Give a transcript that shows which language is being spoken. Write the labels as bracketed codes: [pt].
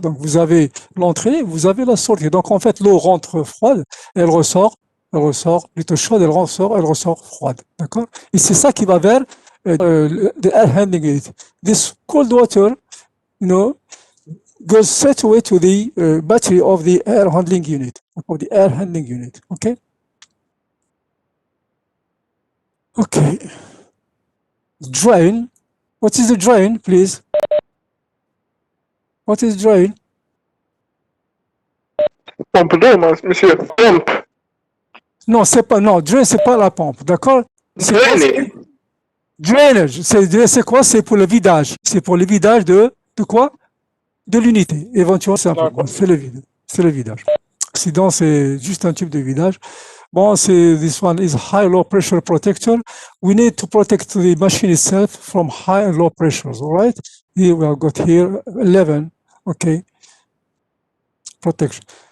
[fr] Donc vous avez l'entrée, vous avez la sortie. Donc en fait l'eau rentre froide, elle ressort plutôt chaude, elle ressort froide. D'accord? Et c'est ça qui va vers [en] the air handling unit. This cold water, goes straight away to the battery of the air handling unit, okay? Okay. Drain. What is the drain, please? What is drain? [fr] Pompe d'eau, monsieur. Pompe. Non, c'est pas, non, drain, c'est pas la pompe, d'accord? Drainer. Drainage, c'est quoi? C'est pour le vidage. C'est pour le vidage de quoi? De l'unité. Éventuellement, simplement, c'est le vidage. Sinon, c'est juste un type de vidage. [en] Bon, this one is high low pressure protector. We need to protect the machine itself from high and low pressures, all right? Here we have got here 11, okay, protection.